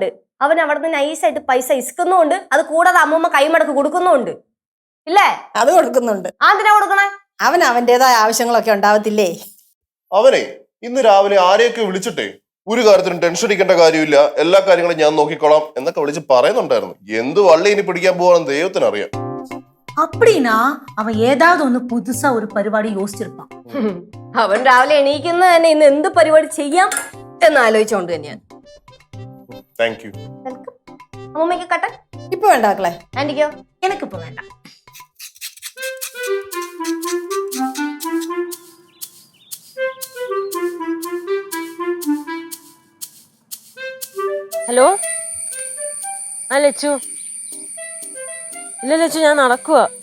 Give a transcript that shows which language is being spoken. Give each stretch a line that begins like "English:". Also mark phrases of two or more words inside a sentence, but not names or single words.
Malayalam: അവൻ അവിടെ നിന്ന് നൈസായിട്ട് പൈസ ഇസ്കുന്നുണ്ട്. അത് കൂടാതെ അമ്മൂമ്മ കൈമടക്ക് കൊടുക്കുന്നുണ്ട്. ഇല്ലേ? അത് കൊടുക്കുന്നുണ്ട്. എന്തിനാ കൊടുക്കണേ? അവൻ അവന്റേതായ ആവശ്യങ്ങളൊക്കെ ഉണ്ടാവത്തില്ലേ? അവനെ ഇന്ന് രാവിലെ ആരെയൊക്കെ വിളിച്ചിട്ടേ ഒരു കാര്യത്തിനും ടെൻഷൻ അടിക്കേണ്ട കാര്യമില്ല, എല്ലാ കാര്യങ്ങളും ഞാൻ നോക്കിക്കോളാം എന്നൊക്കെ വിളിച്ച് പറയുന്നുണ്ടായിരുന്നു. എന്ത് വള്ളി ഇനി പിടിക്കാൻ പോവാണെന്ന് ദൈവത്തിനറിയാം.
Tamil: அப்படின்னா அவன் ஏதாவது ஒண்ணு புதுசா ஒரு பரிപാടി யோசிச்சிருப்பான்.
Malayalam: അവൻ രാവിലെ എണീക്കുന്ന തന്നെ ഇന്ന് എന്ത് പരിപാടി ചെയ്യാം എന്ന് ആലോചിച്ചോണ്ട് തന്നെയാണ്.
English: thank you.
Malayalam: അമ്മൂമ്മയ്ക്ക് കട്ടെ ഇപ്പൊ വേണ്ട മക്കളെ. ആന്റിക്കോ?
Tamil: எனக்கு இப்ப வேண்டாம்.
Malayalam: ഹലോ, ആ ലച്ചു. ഇല്ല ലച്ചു, ഞാൻ നടക്കുക.